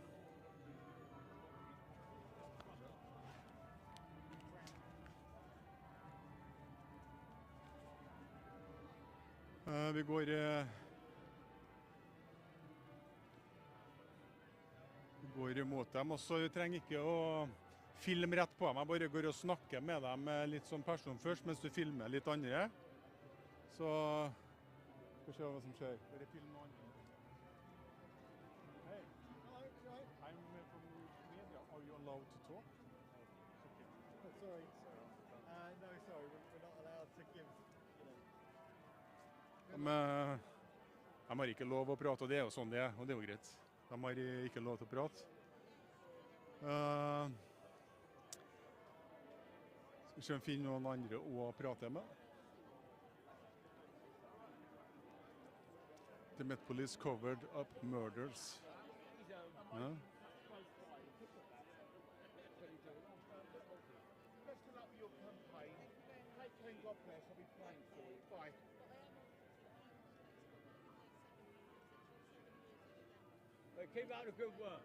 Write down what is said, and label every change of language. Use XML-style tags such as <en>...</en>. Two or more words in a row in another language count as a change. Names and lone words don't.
<no>Vi går mot dem, og så trenger ikke å filme rett på dem. Jeg bare går og snakker med dem litt som person først, mens du filmer litt andre. Så skal vi se hva som skjer. Bare film noe andre.</no> <en>Hey, hello, I'm from media. Are you allowed to talk? Okay. Sorry. No, sorry, we're not allowed to give...</en> <no>De har ikke lov å prate, og det er jo sånn det er, og det er jo greit. De har ikke lov til å prate. Skal vi se om vi finner noen andre å prate med.</no> <en>the Met Police covered up murders. Huh? Best of luck with your campaign. Take care, God bless. I'll be praying for you. Bye. Keep out the good work.</en>